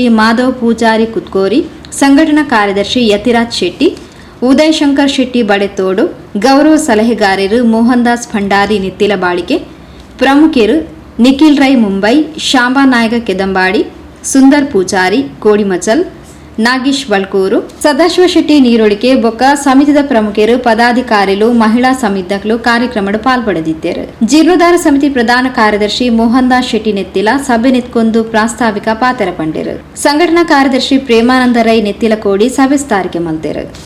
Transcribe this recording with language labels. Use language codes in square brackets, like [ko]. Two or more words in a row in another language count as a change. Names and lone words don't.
[tcy] ಮಾಧವ್ ಪೂಜಾರಿ ಕುತ್ಕೋರಿ, ಸಂಘಟನಾ ಕಾರ್ಯದರ್ಶಿ ಯತಿರಾಜ್ ಶೆಟ್ಟಿ, ಉದಯ್ ಶಂಕರ್ ಶೆಟ್ಟಿ ಬಡೆತೋಡು, ಗೌರವ ಸಲಹೆಗಾರರು ಮೋಹನ್ ದಾಸ್ ಭಂಡಾರಿ ನೆತ್ತಿಲ ಬಾಳಿಕೆ, ಪ್ರಮುಖರು ನಿಖಿಲ್ ರೈ ಮುಂಬೈ, ಶಾಂಬಾ ನಾಯಕ ಕೆದಂಬಾಡಿ, ಸುಂದರ್ ಪೂಜಾರಿ ಕೋಡಿಮಚಲ್, ನಾಗೇಶ್ ಬಳ್ಕೂರು, ಸದಾಶಿವ ಶೆಟ್ಟಿ ನೀರೊಳಿಕೆ ಬೊಕ್ಕ ಸಮಿತಿದ ಪ್ರಮುಖರು ಪದಾಧಿಕಾರಿಗಳು ಮಹಿಳಾ ಸಮಿತಿಗಳು ಕಾರ್ಯಕ್ರಮದ ಪಾಲ್ಪಡೆದಿದ್ದರು. ಜೀರ್ಣೋದ್ಧಾರ ಸಮಿತಿ ಪ್ರಧಾನ ಕಾರ್ಯದರ್ಶಿ ಮೋಹನ್ ದಾಸ್ ಶೆಟ್ಟಿ ನೆತ್ತಿಲ ಸಭೆ ನೆತ್ಕೊಂದು ಪ್ರಾಸ್ತಾವಿಕ ಪಾತ್ರ ಪಂಡಿರು. ಸಂಘಟನಾ ಕಾರ್ಯದರ್ಶಿ ಪ್ರೇಮಾನಂದ ರೈ ನೆತ್ತಿಲ ಕೋಡಿ ಸಭೆ ಸ್ಥಾರಿಕೆ ಮಲ್ತೇರು.